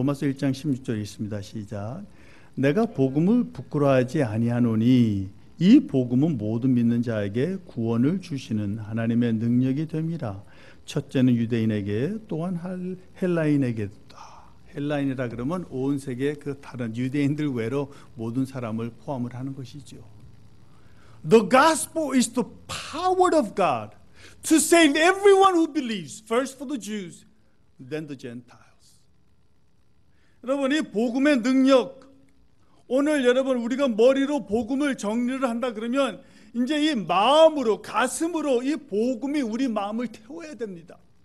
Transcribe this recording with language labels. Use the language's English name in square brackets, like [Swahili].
[Korean] 로마서 1장 16절에 있습니다. 시작. 내가 복음을 부끄러워하지 아니하노니 이 복음은 모든 믿는 자에게 구원을 주시는 하나님의 능력이 됨이라. 첫째는 유대인에게 또한 헬라인에게다. 헬라인이라 그러면 온 세계 그 다른 유대인들 외로 모든 사람을 포함을 하는 것이죠. [English] The gospel is the power of God to save everyone who believes. First for the Jews, then the Gentiles. [Korean] 여러분, 이 복음의 능력, 오늘 여러분 우리가 머리로 복음을 정리를 한다 그러면 이제 이 마음으로, 가슴으로 이 복음이 우리 마음을 태워야 됩니다.